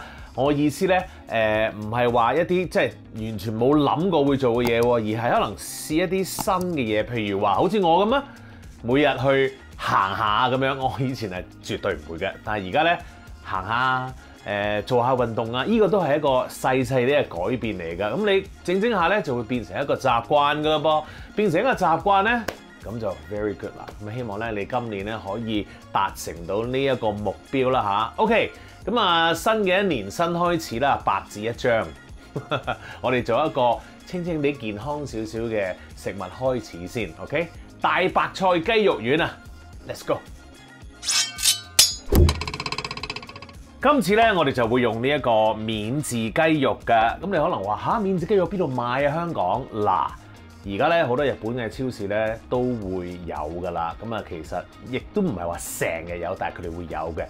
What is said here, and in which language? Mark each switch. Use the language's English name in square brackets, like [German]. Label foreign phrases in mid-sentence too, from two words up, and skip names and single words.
[Cantonese] 我意思咧唔係話一啲即係完全冇諗過會做嘅嘢喎，而係可能試一啲新嘅嘢，譬如話好似我咁啊，每日去行下咁樣，我以前係絕對唔會嘅，但係而家咧行下做下運動啊，呢個都係一個細細啲嘅改變嚟㗎。咁你整下咧就會變成一個習慣㗎啦噃，變成一個習慣咧，咁就 [English] very good [Cantonese] 啦。咁希望咧你今年咧可以達成到呢一個目標啦吓 OK， 咁啊新嘅一年新開始啦，白紙一張，我哋做一個清清地健康少少嘅食物開始先 OK。大白菜雞肉丸啊！ [English] Let's go！ [Cantonese] 今次咧，我哋就會用呢一個免治雞肉嘅。咁你可能話吓，免治雞肉邊度買啊？香港嗱，而家咧好多日本嘅超市咧都會有噶啦。咁啊，其實亦都唔係話成日有，但係佢哋會有嘅。